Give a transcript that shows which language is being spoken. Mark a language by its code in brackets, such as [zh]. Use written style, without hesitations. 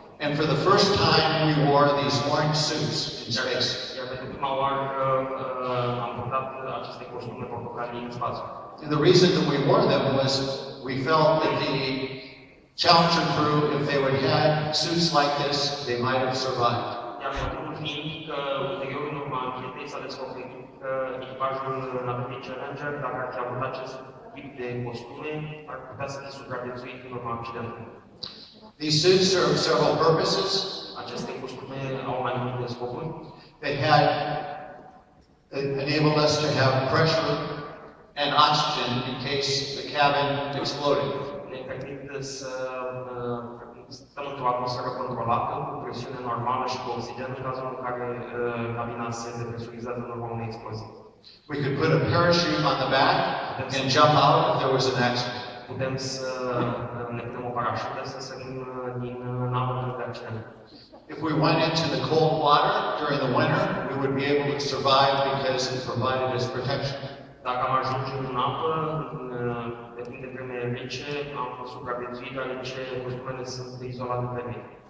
[en] And for the first time, we wore these orange suits in space. [ro] Iar pentru prima oară am purtat aceste costume portocalii în spațiu. [en] And the reason that we wore them was we felt that the Challenger crew, if they would had suits like this, they might have survived. [ro] Iar motivul fiind că ulterior în urma anchetei s-a descoperit că echipajul navetei Challenger, dacă ar fi avut acest tip de costume, ar putea să fi supraviețuit în urma accidentului. [en] These suits serve several purposes. [ro] Aceste costume au mai multe scopuri. [en] They had enabled us to have pressure and oxygen in case the cabin exploded. [ro] Ne permit să stăm într-o atmosferă controlată, cu presiune normală și cu oxigen în cazul în care cabina se depresurizează în urma unei explozii. [en] We could put a parachute on the back and jump out if there was an accident. [ro] Putem să ne punem o parașută să sărim din navă în caz de accident. [en] If we went into the cold water during the winter, we would be able to survive because it provided us protection. [ro] Dacă am ajunge în apă, pe timp de vreme rece, am supraviețuit, deoarece costumele sunt izolate pe mine.